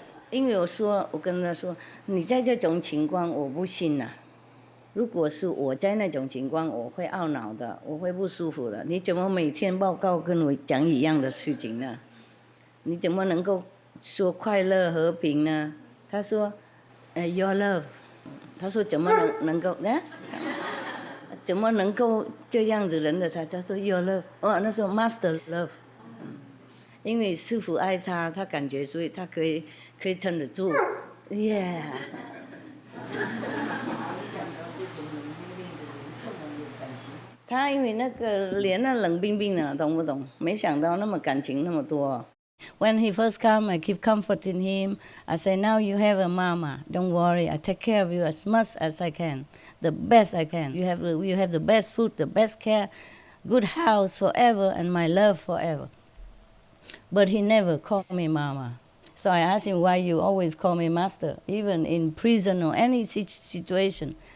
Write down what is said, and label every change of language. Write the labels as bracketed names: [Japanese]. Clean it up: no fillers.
[Chinese] 因为我跟他说，你在这种情况我不信呐、如果是我在那种情况，我会懊恼的，我会不舒服的。你怎么每天报告跟我讲一样的事情呢？你怎么能够说快乐和平呢？他说， [English] your love。 [Chinese] 他说怎么能够呢？怎么能够这样子人的才？他说 [English] your love， [Chinese] 那时候 [English] master love， [Chinese] 因为师父爱他，他感觉所以他可以撑得住 ， [English] yeah。 [Chinese] 他因为那个脸那冷冰冰的，懂不懂？没想到那么感情那么多。 [English] When he first come, I keep comforting him. I say, now you have a mama. Don't worry. I take care of you as much as I can, the best I can. You have the best food, the best care, good house forever, and my love forever. But he never called me mama. So I asked him why you always call me master, even in prison or any situation.